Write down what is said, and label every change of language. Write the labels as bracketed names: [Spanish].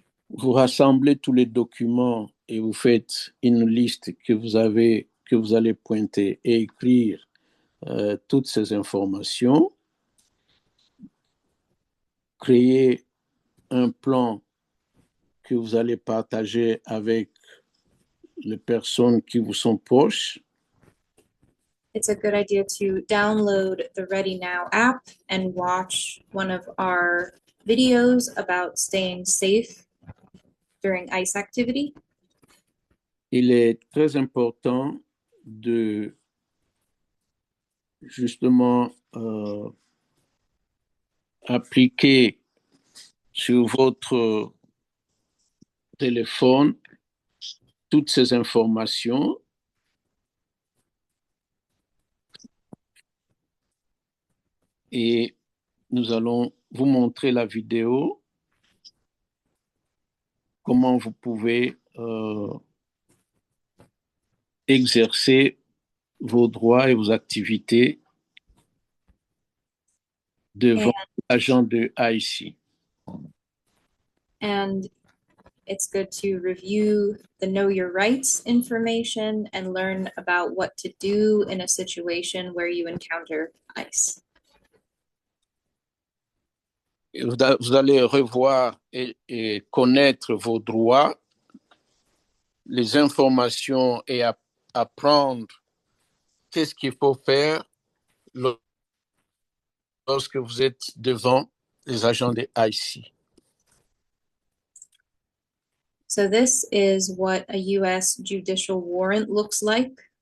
[French] Vous rassemblez tous les documents et vous faites une liste que vous allez pointer et écrire toutes ces informations. Créer un plan que vous allez partager avec les personnes qui vous sont proches. [English] It's a good idea to download the Ready Now app and watch one of our videos about staying safe during ICE activity. [French] Il est très important de justement appliquer sur votre téléphone toutes ces informations et nous allons vous montrer la vidéo, comment vous pouvez exercer vos droits et vos activités devant l'agent de IC. [English] And it's good to review the Know Your Rights information and learn about what to do in a situation where you encounter ICE. [French] Vous allez revoir et connaître vos droits, les informations et apprendre qu'est-ce qu'il faut faire lorsque vous êtes devant les agents de IC. [English] So this is what a US judicial warrant looks like.